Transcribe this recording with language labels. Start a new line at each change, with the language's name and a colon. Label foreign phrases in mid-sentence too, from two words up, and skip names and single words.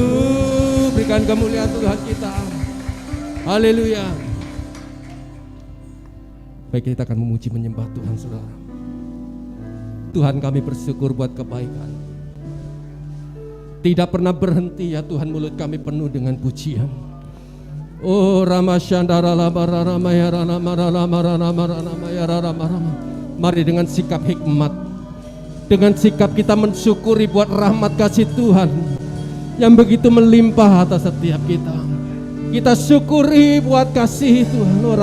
Indonesian: Berikan kemuliaan Tuhan kita. Haleluya. Baik, kita akan memuji menyembah Tuhan, saudara. Tuhan, kami bersyukur buat kebaikan. Tidak pernah berhenti ya Tuhan, mulut kami penuh dengan pujian. Oh Rama Shandara Rama Rama ya Rama Rama Rama Rama ya Rama Rama. Mari dengan sikap hikmat, dengan sikap kita mensyukuri buat rahmat kasih Tuhan yang begitu melimpah atas setiap kita. Kita syukuri buat kasih Tuhan.